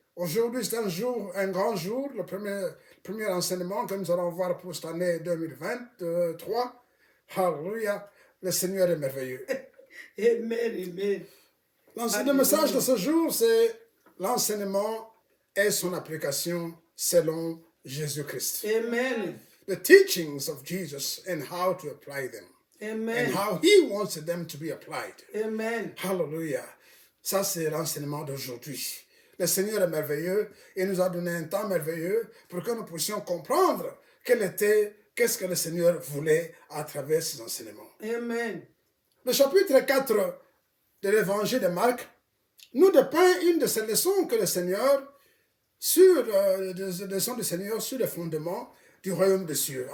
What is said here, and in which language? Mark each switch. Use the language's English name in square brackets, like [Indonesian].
[French] Aujourd'hui, c'est un grand jour, le premier enseignement que nous allons voir pour cette année 2023. Hallelujah, le Seigneur est merveilleux. Amen. Amen. Le message de ce jour, c'est l'enseignement et son application selon Jésus-Christ. Amen. [English] The teachings of Jesus and how to apply them. Amen. And how he wants them to be applied. Amen. Hallelujah. [French] Ça, c'est l'enseignement d'aujourd'hui. Le Seigneur est merveilleux et nous a donné un temps merveilleux pour que nous puissions comprendre qu'est-ce que le Seigneur voulait à travers ces enseignements. Amen. Le chapitre 4 de l'évangile de Marc nous dépeint une de ces leçons que le Seigneur, sur le fondement du royaume des cieux.